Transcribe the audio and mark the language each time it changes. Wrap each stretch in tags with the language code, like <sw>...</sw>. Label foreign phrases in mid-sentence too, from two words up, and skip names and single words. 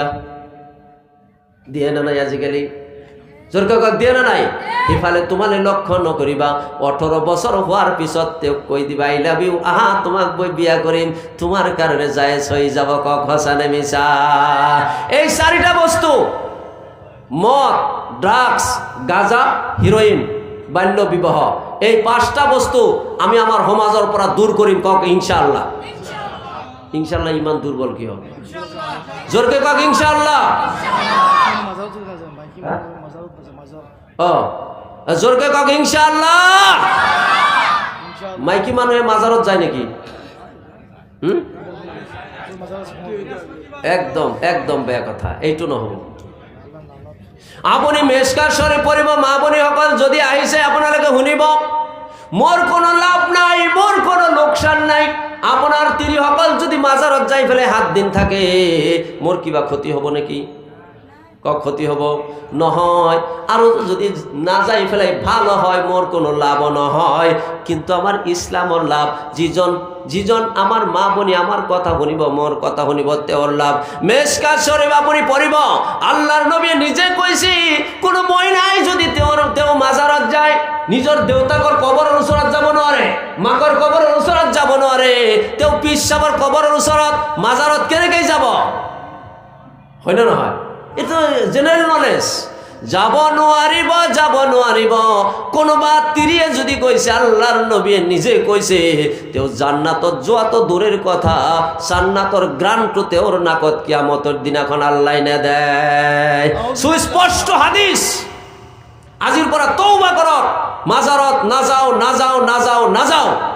<as>দিয়ে না নাই? আজিকালি জোৰকে দিয়ে না নাই? সিফালে তোমালে লক্ষ্য নকৰিবা। 18 বছৰ হোৱাৰ পিছত তেওঁক কৈ দিবা,</as> <en>I love you,</en> <as>আহা তোমাক মই বিয়া কৰিম, তোমাৰ কাৰণে জায়েজ হৈ যাব। কক সঁচা নে মিছা? এই চাৰিটা বস্তু, মদ, ড্রাগস, গাঁজা, হিরোইন, বাল্য বিবাহ, এই 5টা বস্তু আমি আমার সমাজৰ পৰা দূৰ কৰিম। কক ইনশাআল্লাহ। ইনশাআল্লাহ। ইমান দুর্বল কি হবে? জোরকে কক ইনশাআল্লাহ। জোরকে কক ইনশাআল্লাহ। মাইকি মানুহে মাজারত যায় নাকি? একদম বেয়া কথা, এইটো নহব। আপুনি মেচকাৰ শৰীফ পঢ়িব, মা ভনীসকল যদি আহিছে আপোনালোকে শুনিব, মোৰ কোনো লাভ নাই, মোৰ কোনো লোকসান নাই। আপোনাৰ তিৰিসকল যদি মাজাৰত যাই পেলাই 7 দিন থাকে, মোৰ কিবা ক্ষতি হ'ব নেকি? ক্ষতি হব নহয়, আৰু যদি না যাই ফেলাই ভালো হয়, মোর কোনো লাভ নহয়। কিন্তু আমার ইসলামর লাভ, যিজন আমার মা বনি আমার কথা শুনিব, মোর কথা শুনিব, তেওঁৰ লাভ। মেশকাত শরীফ আপুনি পঢ়িব, আল্লাহর নবী নিজে কৈছে কোনো মহিলাই যদি তেওঁ মাজাৰত যায়, নিজৰ দেউতাকৰ কবৰৰ ওচৰত যাব নোৱাৰে, মাকৰ কবৰৰ ওচৰত যাব নোৱাৰে, তেওঁ পিছাবৰ কবৰৰ ওচৰত মাজাৰত কেনেকৈ যাব? হয় না নহয়? এটা</as> <en>general knowledge.</en> <as>যাব নোৱাৰিব। কোনোবা তিৰিয়ে যদি কৈছে, আল্লাহর নবী নিজে কৈছে, তেওঁ জান্নাতত যোৱাটো</as> <bn>দূরের কথা,</bn> <as>জান্নাতৰ গ্ৰাণটো তেওঁৰ নাকত কিয়ামতৰ দিনাখন আল্লাহ নেদেয়। সুস্পষ্ট হাদিস। আজিৰ পৰা তওবা কৰক, মাজাৰত নাযাও।</as>